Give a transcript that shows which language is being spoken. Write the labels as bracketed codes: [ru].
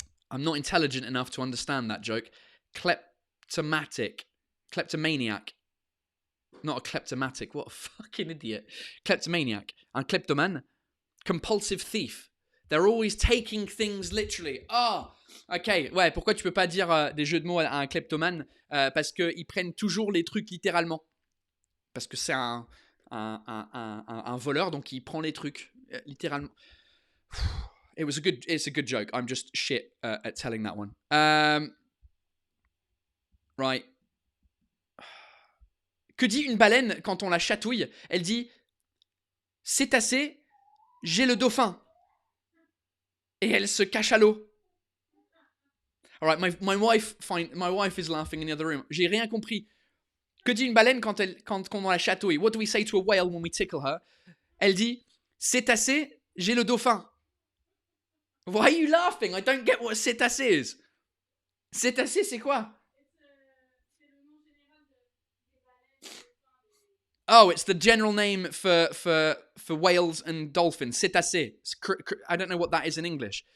[en] I'm not intelligent enough to understand that joke. Kleptomatic. Kleptomaniac. Not a kleptomatic. What a fucking idiot. Kleptomaniac. Un kleptomane. Compulsive thief. They're always taking things literally. Ah, ok. [fr] Ouais, pourquoi tu peux pas dire des jeux de mots à un kleptomane? Parce qu'ils prennent toujours les trucs littéralement. Parce que c'est un voleur, donc il prend les trucs littéralement. [en] It's a good joke. I'm just shit at telling that one. Right. [fr] Que dit une baleine quand on la chatouille? Elle dit « C'est assez, j'ai le dauphin ». Et elle se cache à l'eau. [en] All right, my wife is laughing in the other room. [fr] J'ai rien compris. Que dit une baleine quand on la chatouille? [en] What do we say to a whale when we tickle her? [fr] Elle dit « C'est assez, j'ai le dauphin ». [en] Why are you laughing? I don't get what cétacé is. [fr] Cétacé, c'est quoi? [en] Oh, it's the general name for whales and dolphins. Cétacé. I don't know what that is in English.